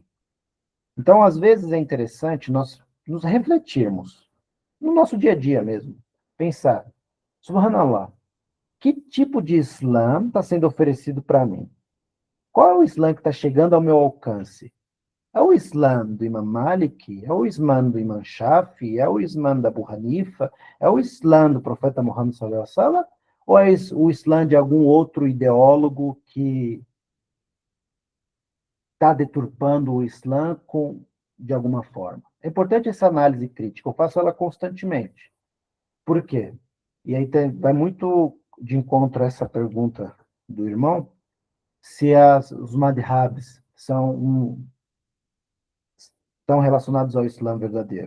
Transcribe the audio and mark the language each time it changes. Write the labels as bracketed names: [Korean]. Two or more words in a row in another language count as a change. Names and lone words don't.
[Portuguese] Então, às vezes é interessante nós nos refletirmos no nosso dia a dia mesmo, pensar, subhanallah, Que tipo de Islã está sendo oferecido para mim? Qual é o Islã que está chegando ao meu alcance? É o Islã do Imam Malik? É o Islã do Imam Shafi? É o Islã da Abu Hanifa? É o Islã do profeta Muhammad [Arabic] صلى الله عليه وسلم? [Portuguese] Ou é o Islã de algum outro ideólogo que está deturpando o Islã de alguma forma? É importante essa análise crítica, eu faço ela constantemente. Por quê? E aí vai muito de encontro a essa pergunta do irmão, se os madhabs estão relacionados ao Islã verdadeiro.